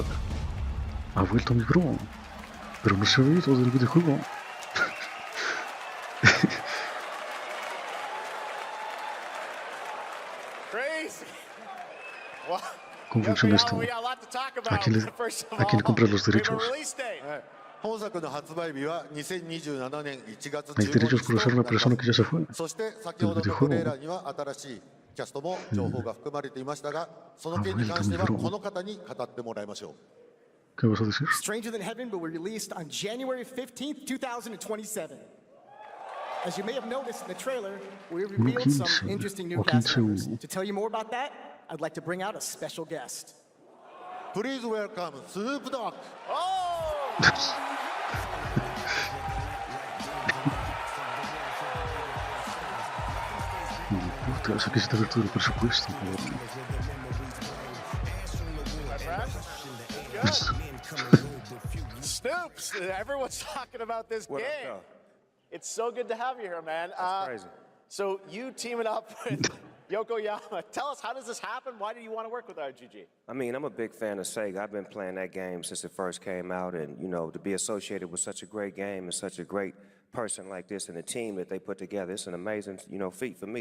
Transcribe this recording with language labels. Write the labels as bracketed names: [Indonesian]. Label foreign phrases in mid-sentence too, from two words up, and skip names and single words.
[Spanish] Ha vuelto mi bro. Pero no se ha ido del videojuego. Crazy. ¿Cómo funciona esto? ¿A quién le compras los derechos? [Japanese] 本作の発売日は2027年1月 [Spanish] 15日。Hay derechos por usar la persona que ya se fue. [Japanese] そして先ほどのトレーラーには新しいキャストも情報が含まれていましたが、その件に関してはこの方に語ってもらいましょう。 [Spanish] ¿Qué vas a decir? [English] Stranger Than Heaven will be released on January 15th, 2027. As you may have noticed in the trailer, we revealed some interesting new cast members. To tell you more about that, I'd like to bring out a special guest. Please welcome Snoop Dogg. [Spanish] Puta, o sea que se te ha todo el presupuesto. [English] Snoops, everyone's talking about this game. It's so good to have you here, man. That's crazy. So you teaming up with Yokoyama. Tell us, how does this happen? Why do you want to work with RGG? I mean, I'm a big fan of Sega. I've been playing that game since it first came out, and you know, to be associated with such a great game and such a great person like this and the team that they put together, it's an amazing, you know, feat for me.